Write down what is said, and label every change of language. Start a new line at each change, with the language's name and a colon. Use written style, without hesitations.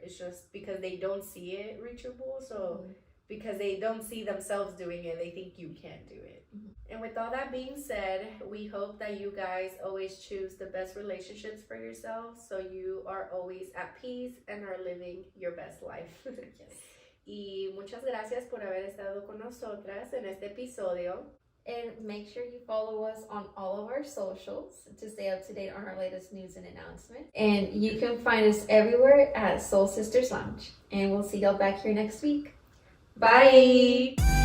English: It's just because they don't see it reachable. So because they don't see themselves doing it, they think you can't do it. And with all that being said, we hope that you guys always choose the best relationships for yourselves, so you are always at peace and are living your best life. Yes.
Spanish: Y muchas gracias por haber estado con nosotras en este episodio.
English: And make sure you follow us on all of our socials to stay up to date on our latest news and announcements. And you can find us everywhere at Soul Sisters Lounge. And we'll see y'all back here next week. Bye!